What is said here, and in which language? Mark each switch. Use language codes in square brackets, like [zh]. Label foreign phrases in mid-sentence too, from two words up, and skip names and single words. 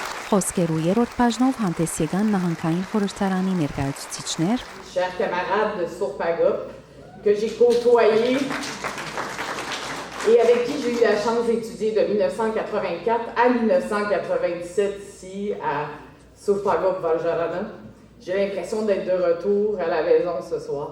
[hy] Խոսքերու երրորդ բաժնով հանդես եկան նահանգային խորհրդարանի ներկայացուցիչներ, [fr] Chers camarades de Sourpagop, que j'ai côtoyés et avec qui j'ai eu la chance d'étudier de 1984 à 1997 ici à Sourpagop Valjarana. J'ai l'impression d'être de retour à la maison ce soir.